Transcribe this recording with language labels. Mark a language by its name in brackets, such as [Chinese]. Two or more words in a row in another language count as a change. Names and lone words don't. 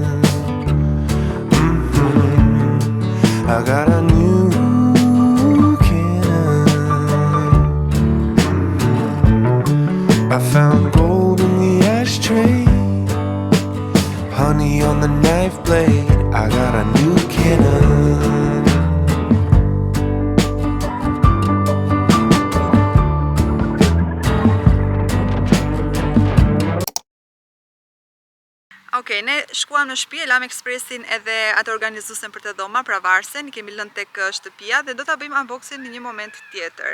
[English] I got a new cannon. I found gold in the ashtray, honey on the knife blade. I got a new cannon. [Albanian] Okej, ne shkuam në shtëpi, e lam ekspresin edhe atë organizuesen për të dhoma, pra varsen, i kemi lënë tek shtëpia dhe do ta bëjmë unboxing në një moment tjetër.